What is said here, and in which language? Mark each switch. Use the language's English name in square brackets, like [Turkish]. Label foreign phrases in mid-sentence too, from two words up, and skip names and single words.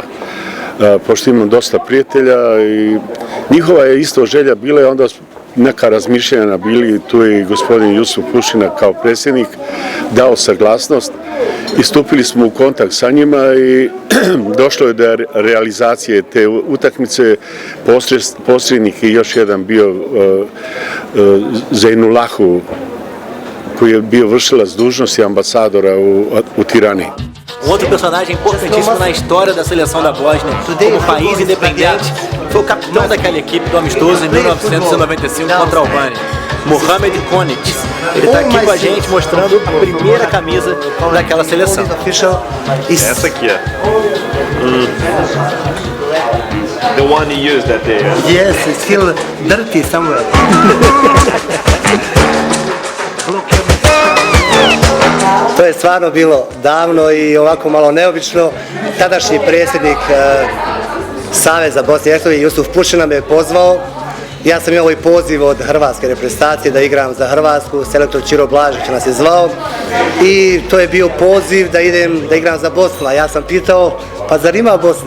[Bosnian] Pošto imam dosta prijatelja i njihova je isto želja bila i onda neka razmišljanja bili, tu je i gospodin Jusuf Pušina kao predsjednik dao saglasnost i stupili smo u kontakt sa njima i došlo je do realizacije te utakmice. Posrednik je još jedan bio Zainulahu, koji je bio vršilac dužnosti ambasadora u Tirani. [Portuguese] Outro personagem importantíssimo na história da seleção da Bósnia, como país independente, foi o capitão daquela equipe do amistoso em 1995 contra a Albânia, Mohamed Konic. Ele está aqui com a gente mostrando a primeira camisa daquela seleção. Essa aqui é. [English] The one he used that day. Yes, it's still dirty somewhere. [Bosnian] To je stvarno bilo davno i ovako malo neobično. Tadašnji predsjednik Saveza Bosne i Hercegovine Jusuf Pušina me je pozvao. Ja sam imao i poziv od hrvatske reprezentacije da igram za Hrvatsku, selektor Ćiro Blažić nas je zvao i to je bio poziv da idem da igram za Bosnu, a ja sam pitao pa zar ima Bosne?